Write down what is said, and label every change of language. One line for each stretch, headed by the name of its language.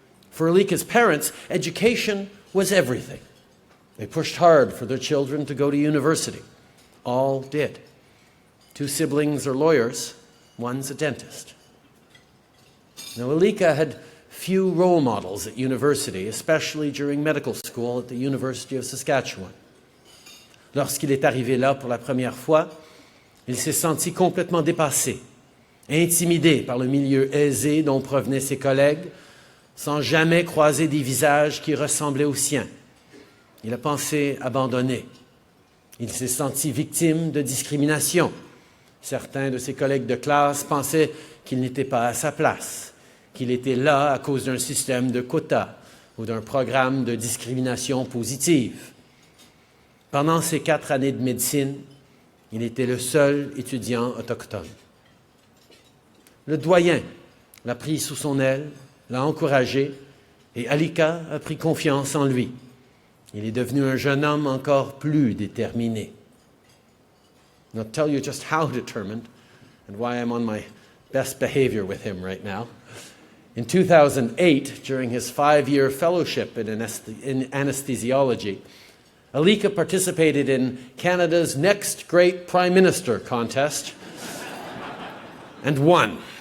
English: For Alika's parents, education was everything. They pushed hard for their children to go to university. All did. 2 siblings are lawyers, one's a dentist. Now, Alika had few role models at university, especially during medical school at the University of Saskatchewan.
French: Lorsqu'il est arrivé là pour la première fois, il s'est senti complètement dépassé, intimidé par le milieu aisé dont provenaient ses collègues, sans jamais croiser des visages qui ressemblaient aux siens. Il a pensé abandonner. Il s'est senti victime de discrimination. Certains de ses collègues de classe pensaient qu'il n'était pas à sa place, qu'il était là à cause d'un système de quotas ou d'un programme de discrimination positive. Pendant ses 4 années de médecine, il était le seul étudiant autochtone. Le doyen l'a pris sous son aile, l'a encouragé, et Alika a pris confiance en lui. Il est devenu un jeune homme encore plus déterminé.
English: And I'll tell you just how determined and why I'm on my best behavior with him right now. In 2008, during his 5-year fellowship in anesthesiology, Alika participated in Canada's Next Great Prime Minister contest and won.